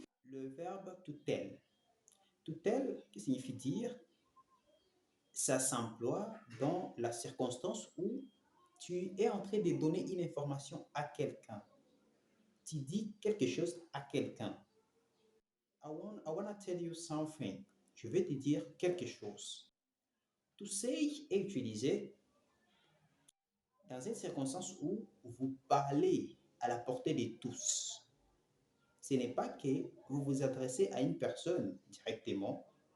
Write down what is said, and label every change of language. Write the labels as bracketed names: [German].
[French] Le verbe to tell. To tell, qui signifie dire, ça s'emploie dans la circonstance où tu es en train de donner une information à quelqu'un. Tu dis quelque chose à quelqu'un. [English] I wanna tell you something. [French] Je vais te dire quelque chose. To say est utilisé dans une circonstance où vous parlez à la portée de tous. Ce n'est pas que vous vous adressez à une personne directement.